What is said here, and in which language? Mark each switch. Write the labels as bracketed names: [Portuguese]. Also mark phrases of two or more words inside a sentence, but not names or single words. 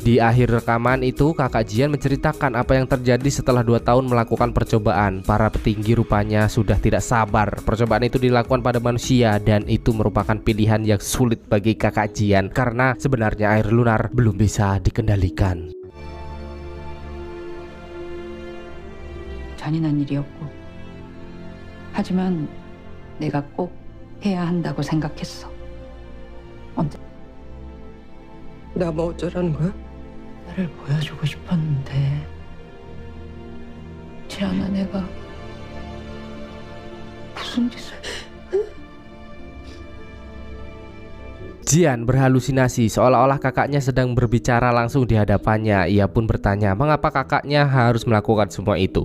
[Indonesian] Di akhir rekaman itu kakak Jian menceritakan apa yang terjadi setelah 2 tahun melakukan percobaan. Para petinggi rupanya sudah tidak sabar. Percobaan itu dilakukan pada manusia dan itu merupakan pilihan yang sulit bagi kakak Jian karena sebenarnya air lunar belum bisa dikendalikan. [Korean] 잔인한 일이었고, 하지만 내가 꼭 해야 한다고 생각했어. 언제? 나 뭐 어쩌라는 거야? 나를 보여주고 싶었는데 지안아, 내가 무슨 짓을? [Indonesian] Jian berhalusinasi seolah-olah kakaknya sedang berbicara langsung di hadapannya. Ia pun bertanya mengapa kakaknya harus melakukan semua itu.